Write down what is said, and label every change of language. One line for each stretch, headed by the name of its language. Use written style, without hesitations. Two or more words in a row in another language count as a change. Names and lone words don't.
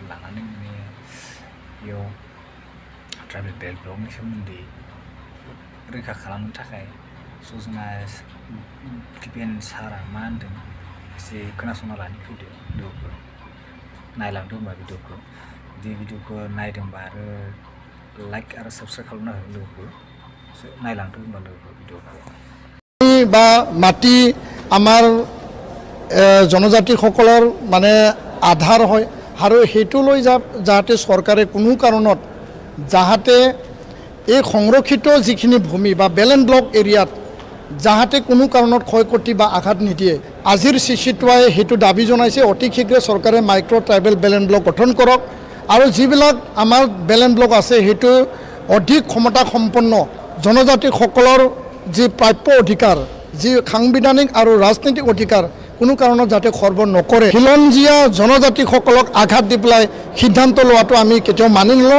Bodo: लानानै माने बेयाव
English: tribal belt block
Bodo: सोमोन्दै रैखा खालामनो थाखाय स' जोंना टिपिएन सारा मा होनदों एसे खोनासंना लानो फैदो भिडिअखौ नायलांदो होनबा भिडिअखौ जुदि भिडिअखौ नायदोंबा आरो लाइक आरो साबस्क्राइब खालामना हो लोगोखौ नायलांदो होनबा लोगोखौ भिडिअखौ
Assamese: বা মাটি আমাৰ জনজাতিসকলৰ মানে আধাৰ হয় আৰু সেইটো লৈ যাতে চৰকাৰে কোনো কাৰণত যাতে এই সংৰক্ষিত যিখিনি ভূমি বা
English: belt block area
Assamese: যাতে কোনো কাৰণত ক্ষয়ক্ষতি বা আঘাত নিদিয়ে আজিৰ চিচিটোৱাই সেইটো দাবী জনাইছে অতি শীঘ্ৰে চৰকাৰে
English: micro tribal belt block
Assamese: গঠন কৰক আৰু যিবিলাক আমাৰ
English: belt block
Assamese: আছে সেইটো অধিক ক্ষমতা সম্পন্ন জনজাতিসকলৰ যি প্ৰাপ্য অধিকাৰ যি সাংবিধানিক আৰু ৰাজনৈতিক অধিকাৰ কোনো কাৰণত যাতে খৰ্ব নকৰে খিলঞ্জীয়া জনজাতিসকলক আঘাত দি পেলাই সিদ্ধান্ত লোৱাটো আমি কেতিয়াও মানি নলওঁ